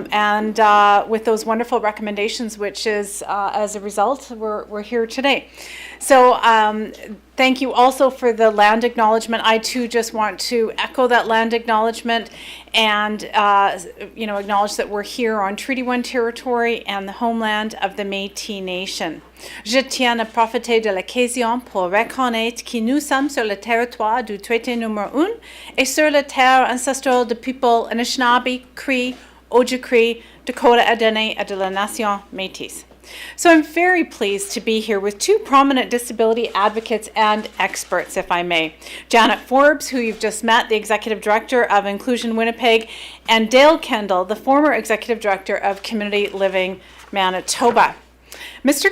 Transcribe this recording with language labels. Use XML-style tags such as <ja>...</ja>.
<en>With those wonderful recommendations, which is, as a result, we're here today. So thank you also for the land acknowledgement. I too just want to echo that land acknowledgement and acknowledge that we're here on Treaty 1 territory and the homeland of the Métis Nation.</en> <fr>Je tiens à profiter de l'occasion pour reconnaître que nous sommes sur le territoire du traité numéro 1 et sur la terre ancestrale de people Anishinaabe, Cree, Oji-Cree, Dakota, Dene, and de la Nation Métis.</fr> <en>So I'm very pleased to be here with two prominent disability advocates and experts, if I may. Janet Forbes, who you've just met, the Executive Director of Inclusion Winnipeg, and Dale Kendall, the former Executive Director of Community Living Manitoba. Mr.</en>